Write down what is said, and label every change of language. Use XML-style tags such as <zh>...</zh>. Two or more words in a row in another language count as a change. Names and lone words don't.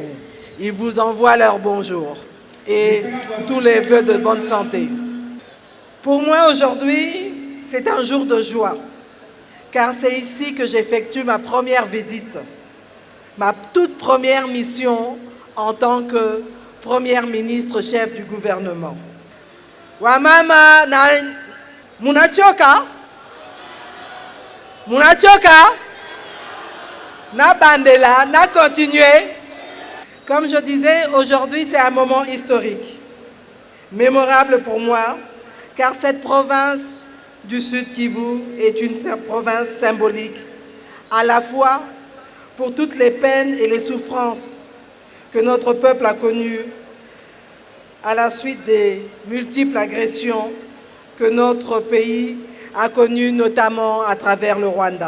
<fr>Ils vous envoient leur bonjour et tous les vœux de bonne santé. Pour moi, aujourd'hui, c'est un jour de joie, car c'est ici que j'effectue ma première visite, ma toute première mission en tant que Première ministre chef du gouvernement.</fr> <sw>Wamama na munachoka?</sw> <ln>Munachoka? Na bandela, na continuer.</ln> <fr>Comme je disais, aujourd'hui c'est un moment historique, mémorable pour moi, car cette province du Sud Kivu est une province symbolique, à la fois pour toutes les peines et les souffrances que notre peuple a connues à la suite des multiples agressions que notre pays a connues, notamment à travers le Rwanda.</fr>